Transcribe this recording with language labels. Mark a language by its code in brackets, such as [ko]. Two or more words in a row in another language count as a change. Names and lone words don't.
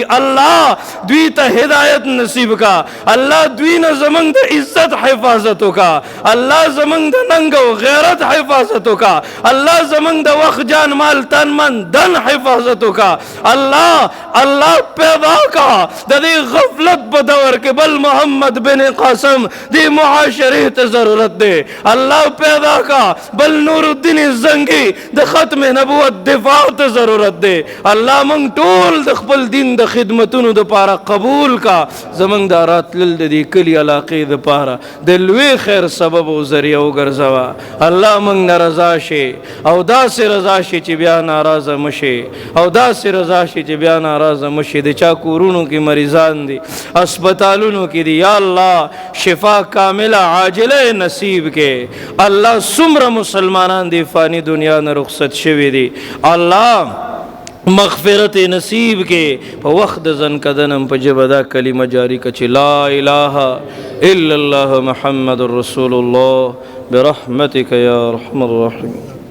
[ps] الله دوی ته هدایت نصیب کا. الله دوی نه زمنګ د عزت حفاظت وکا. الله زمنګ د ننګ او غیرت حفاظت وکا. الله زمنګ د وخت جان مال تن من دن حفاظت وکا. الله پیدا کا د دې غفلت په دور کې بل محمد بن قاسم د معاشره ته ضرورت دے. اللہ پیدا کا بل نور الدین زنگی د ختم نبوت دفاع ته ضرورت دے. اللہ منگ ټول د خپل دین د خدمتونو د پاره قبول کا. زمنګ د راتلل د دې کلی علاقې د پاره د لوی خیر سبب او ذریعہ وګرځوا. الله منگ نارضا شي او داسې رضا شي چې بیا ناراضه مشي، او داسې رضا شي چې بیا ناراضه مشي. د چا کورونو کې مریضان دي، اسپیټالونو کې دي، یا الله [ar] شفا کامله عاجله [ps] نصیب کې. الله څومره مسلمانان دی فانی دنیا نه رخصت شوي دي، الله مغفرت نصیب کې. په وخت ځن کدنم په جبه دا کلمه جاری کړه چې [ar] لا اله الا الله محمد رسول الله برحمتك یا ارحم الراحمین.